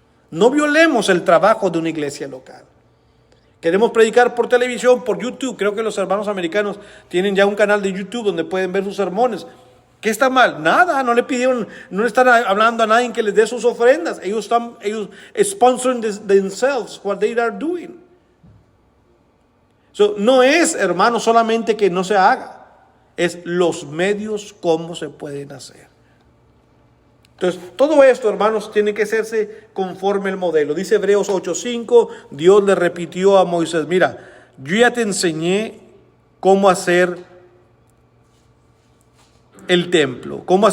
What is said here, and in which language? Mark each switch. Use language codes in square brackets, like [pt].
[es] No violemos el trabajo de una iglesia local. Queremos predicar por televisión, por YouTube. Creo que los hermanos americanos tienen ya un canal de YouTube donde pueden ver sus sermones. ¿Qué está mal? Nada, no le están hablando a nadie que les dé sus ofrendas. [en] Ellos sponsoring themselves what they are doing. [es] So, no es, hermano, solamente que no se haga. Es los medios cómo se pueden hacer. Entonces, todo esto, hermanos, tiene que hacerse conforme el modelo. Dice Hebreos 8:5, Dios le repitió a Moisés, mira, yo ya te enseñé cómo hacer el templo.